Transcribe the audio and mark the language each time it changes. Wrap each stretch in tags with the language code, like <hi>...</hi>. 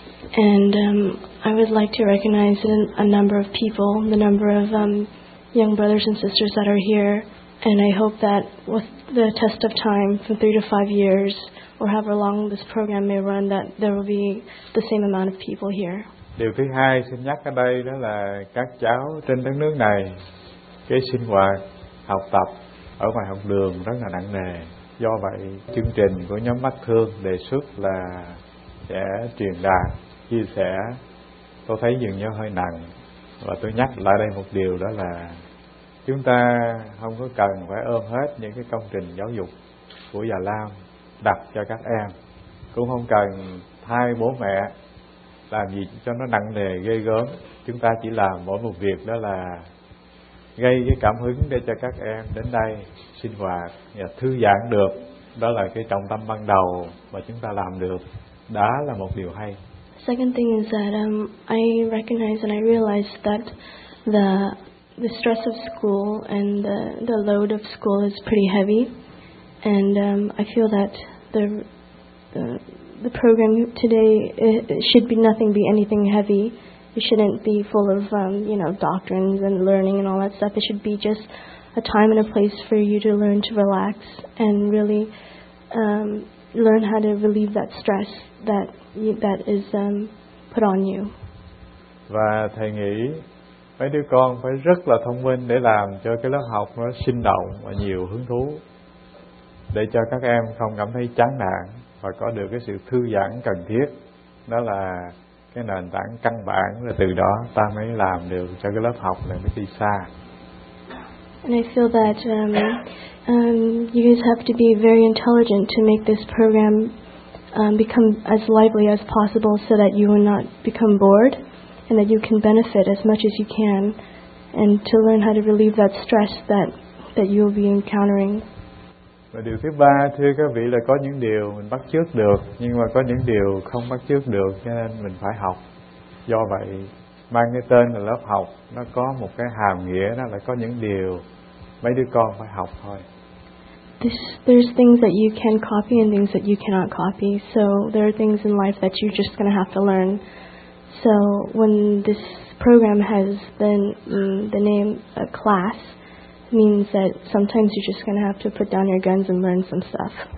<en>And I would like to recognize a number of people, the number of young brothers and sisters that are here. And I hope that with the test of time from 3 to 5 years, or however long this program may run, that there will be the same amount of people here.</en> <vi>Điều thứ hai xin nhắc ở đây đó là các cháu trên đất nước này, cái sinh hoạt học tập ở ngoài học đường rất là nặng nề. Do vậy, chương trình của nhóm Mắt Thương đề xuất là sẽ truyền đạt, chia sẻ, tôi thấy dường như hơi nặng. Và tôi nhắc lại đây một điều, đó là chúng ta không có cần phải ôm hết những cái công trình giáo dục của già lao đặt cho các em, cũng không cần thay bố mẹ làm gì cho nó nặng nề ghê gớm. Chúng ta chỉ làm mỗi một việc, đó là gây cái cảm hứng để cho các em đến đây sinh hoạt và thư giãn được. Đó là cái trọng tâm ban đầu mà chúng ta làm được. Đó là một điều hay.</vi> <en>Second thing is that I recognize and I realize that the stress of school and the load of school is pretty heavy. And I feel that the program today, it should be nothing be anything heavy. It shouldn't be full of, you know, doctrines and learning and all that stuff. It should be just a time and a place for you to learn to relax and really learn how to relieve that stress that is put on you.</en> <vi>Và thầy nghĩ mấy đứa con phải rất là thông minh để làm cho cái lớp học nó sinh động và nhiều hứng thú, để cho các em không cảm thấy chán nản và có được cái sự thư giãn cần thiết. Đó là cái nền tảng căn bản, là từ đó ta mới làm được cho cái lớp học này mới đi xa.</vi> <en>And I feel that you guys have to be very intelligent to make this program become as lively as possible, so that you will not become bored and that you can benefit as much as you can and to learn how to relieve that stress that you will be encountering.</en> <vi>Và điều thứ ba, thưa các vị, là có những điều mình bắt chước được, nhưng mà có những điều không bắt chước được, cho nên mình phải học. Do vậy, mang cái tên là lớp học, nó có một cái hàm nghĩa, đó là có những điều mấy đứa con phải học thôi.</vi> <en>There's things that you can copy and things that you cannot copy. So there are things in life that you're just going to have to learn. So when this program has the name a class, means that sometimes you're just going to have to put down your guns and learn some stuff.</en>